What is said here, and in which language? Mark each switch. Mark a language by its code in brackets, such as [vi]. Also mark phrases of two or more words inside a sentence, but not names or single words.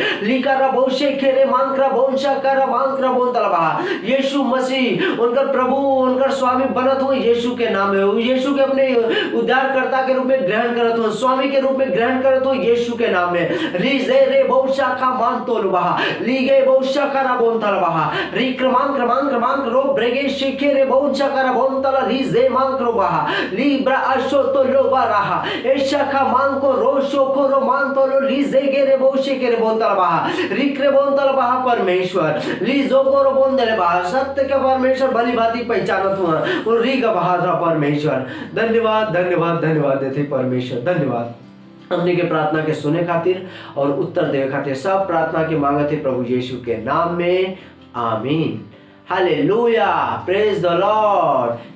[hne] लिकारा बहुशे खेरे मांकरा बहुशा करा मांकरा बोन तलबहा। यीशु मसीह उनका प्रभु उनका स्वामी बनत हो यीशु के नाम में। यीशु के अपने उद्धारकर्ता के रूप में ग्रहण करत हो, स्वामी के रूप में ग्रहण करत हो यीशु के नाम में। लीजे रे बहुशा का मान तोलबहा लीगे बहुशा करा बोन तलबहा रिक्रमांक क्रमांक क्रमांक रो ब्रेगे शिखे रे बहुशा करा बोन तला लीजे मांक रो बहा लीब्रा अशो तो लोबा रहा ऐशा का मांग को रोशो को रो मान तो लो ली जे के रे बोशे के रे बोंतल बहा रिक रे बोंतल बहा परमेश्वर ली जो को बोंदले बहा सत्य के परमेश्वर भली भांति पहचानत हुआ और री का बहा परमेश्वर धन्यवाद धन्यवाद धन्यवाद देते परमेश्वर धन्यवाद हमने के प्रार्थना के सुने खातिर और उत्तर देवे खातिर सब प्रार्थना के मांगते प्रभु यीशु के नाम में आमीन हालेलुया [en] praise the Lord.